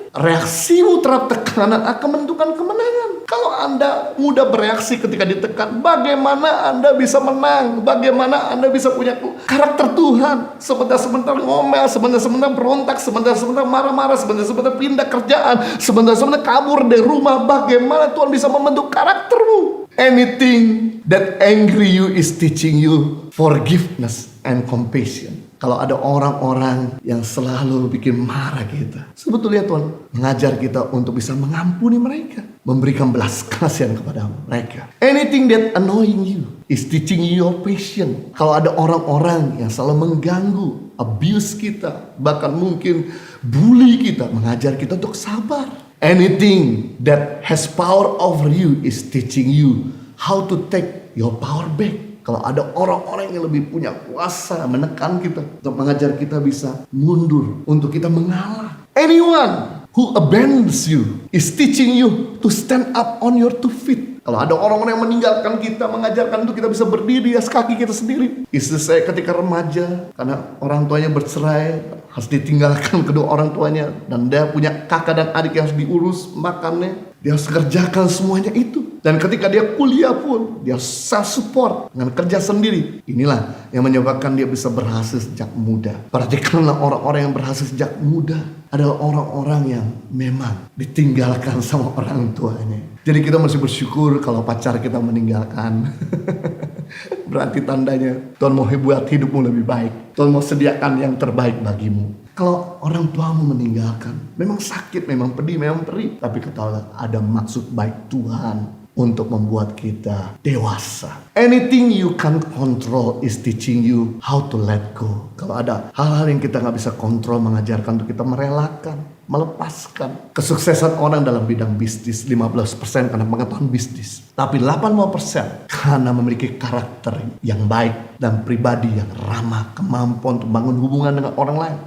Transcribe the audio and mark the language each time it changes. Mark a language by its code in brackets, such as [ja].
[id] Reaksimu terhadap tekanan akan menentukan kemenangan. Kalau Anda mudah bereaksi ketika ditekan, bagaimana Anda bisa menang? Bagaimana Anda bisa punya karakter Tuhan? Sebentar-sebentar ngomel, sebentar-sebentar berontak, sebentar-sebentar marah-marah, sebentar-sebentar pindah kerjaan, sebentar-sebentar kabur dari rumah. Bagaimana Tuhan bisa membentuk karaktermu? [en] Anything that angry you is teaching you forgiveness and compassion. [id] Kalau ada orang-orang yang selalu bikin marah kita, sebetulnya Tuhan mengajar kita untuk bisa mengampuni mereka, memberikan belas kasihan kepada mereka. [en] Anything that annoying you is teaching you your patience. [id] Kalau ada orang-orang yang selalu mengganggu, abuse kita, bahkan mungkin bully kita, mengajar kita untuk sabar. [en] Anything that has power over you is teaching you how to take your power back. [id] Kalau ada orang-orang yang lebih punya kuasa menekan kita, untuk mengajar kita bisa mundur, untuk kita mengalah. [en] Anyone who abandons you is teaching you to stand up on your 2 feet. [id] Kalau ada orang-orang yang meninggalkan kita, mengajarkan untuk kita bisa berdiri di atas kaki kita sendiri. Istri saya ketika remaja, karena orang tuanya bercerai, harus ditinggalkan kedua orang tuanya, dan dia punya kakak dan adik yang harus diurus makannya. Dia harus kerjakan semuanya itu. Dan ketika dia kuliah pun, dia self-support dengan kerja sendiri. Inilah yang menyebabkan dia bisa berhasil sejak muda. Perhatikanlah orang-orang yang berhasil sejak muda adalah orang-orang yang memang ditinggalkan sama orang tuanya. Jadi kita masih bersyukur kalau pacar kita meninggalkan. Berarti tandanya Tuhan mau buat hidupmu lebih baik. Tuhan mau sediakan yang terbaik bagimu. Kalau orang tuamu meninggalkan, memang sakit, memang pedih, memang perih. Tapi ketahuilah ada maksud baik Tuhan untuk membuat kita dewasa. [en] Anything you can't control is teaching you how to let go. [id] Kalau ada hal-hal yang kita gak bisa kontrol, mengajarkan untuk kita merelakan, melepaskan. Kesuksesan orang dalam bidang bisnis 15% karena pengetahuan bisnis, tapi 80% karena memiliki karakter yang baik dan pribadi yang ramah, kemampuan untuk membangun hubungan dengan orang lain.